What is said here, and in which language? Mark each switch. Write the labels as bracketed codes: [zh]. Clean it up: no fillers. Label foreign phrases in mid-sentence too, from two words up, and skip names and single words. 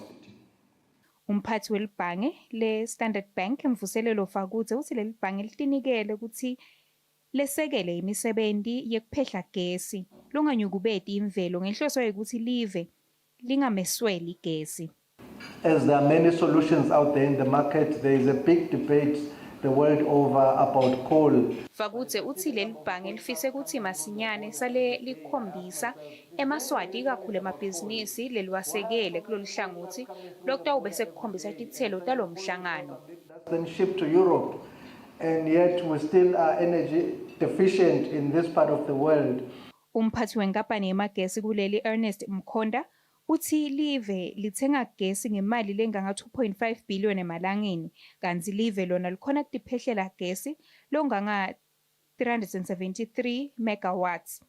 [ss] Umphathi welibhange le-Standard Bank Mvuselelo Fakudze uthi leli bhange litinikele ukuthi lesekele imisebenzi yekuphehla gesi longanyukubeti imvelo ngenhloso yokuthi live lingamesweli gesi. [en] As there are many solutions out there in the market, there is a big debate the world over about coal. [ss] Fakudze uthi leli bhange lifise ukuthi masinyane sale likhombisa emaswati kakhulu emabhizinisi leliwasekele kulolu hlangothi lokutawube sekukhombisa titselo talo mhlangano. [en] Then shipped to Europe, and yet we still are energy deficient in this part of the world. [ss] Umphathi wenkampani yemagesi kuleli Ernest Mkhonda uthi live lithenga gesi ngemali lenganga 2.5 billion emalangeni kanti live lona likhona kutiphehlela gesi longanga 373 megawatts.